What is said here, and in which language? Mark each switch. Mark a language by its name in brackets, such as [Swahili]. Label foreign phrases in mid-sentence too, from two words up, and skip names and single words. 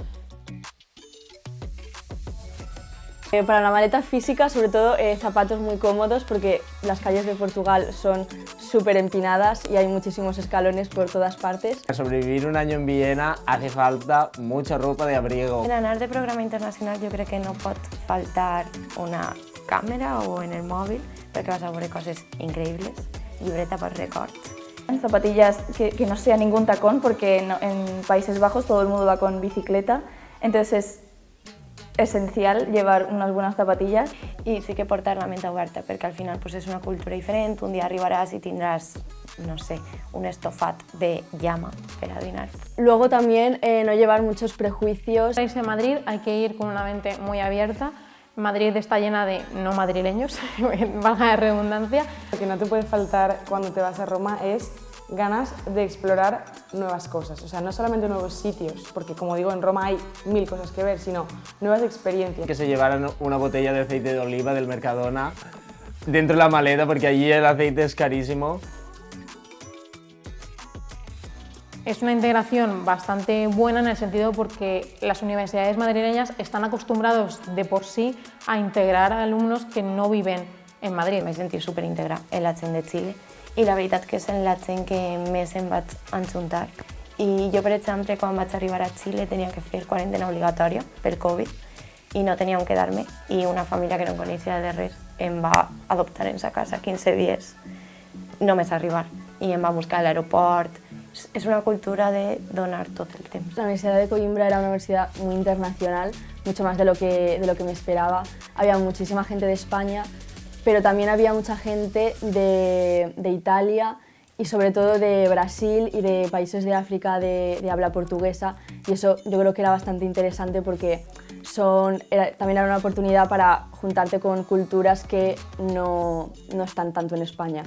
[Spanish] Para la maleta física, sobre todo zapatos muy cómodos porque las calles de Portugal son súper empinadas y hay muchísimos escalones por todas partes. Para sobrevivir un año en Viena hace falta mucha ropa de abrigo. [Catalan] En anar de programa internacional jo crec que no pot faltar una càmera o en el mòbil perquè vas a veure coses increïbles, llibreta per records. [Spanish] Zapatillas que no sea ningún tacón porque en Países Bajos todo el mundo va con bicicleta, entonces es esencial llevar unas buenas zapatillas. [Catalan] I sí que portar la ment oberta perquè al final és una cultura diferent, un dia arribaràs i tindràs, no sé, un estofat de llama per a dinar. [Spanish] Luego también no llevar muchos prejuicios. Para irse a Madrid hay que ir con una mente muy abierta. Madrid está llena de no madrileños, valga la redundancia. Lo que no te puede faltar cuando te vas a Roma es ganas de explorar nuevas cosas, o sea, no solamente nuevos sitios, porque como digo, en Roma hay 1000 cosas que ver, sino nuevas experiencias. Que se llevaran una botella de aceite de oliva del Mercadona dentro de la maleta porque allí el aceite es carísimo. Es una integración bastante buena en el sentido porque las universidades madrileñas están acostumbrados de por sí a integrar a alumnos que no viven en Madrid. [Catalan] M'he sentit superintegrat en la gent de Xile i la veritat que és en la gent que més em vaig enxuntar. I jo, per exemple, quan vaig arribar a Xile tenia que fer quarantena obligatòria per Covid i no tenia on quedar-me i una família que no coneixia de res em va adoptar en sa casa 15 dies només arribar i em va buscar a l'aeroport. Es una cultura de donar tot el temps. [Spanish] La Universidad de Coimbra era una universidad muy internacional, mucho más de lo que me esperaba. Había muchísima gente de España, pero también había mucha gente de Italia y sobre todo de Brasil y de países de África de habla portuguesa, y eso yo creo que era bastante interesante porque también era una oportunidad para juntarte con culturas que no están tanto en España.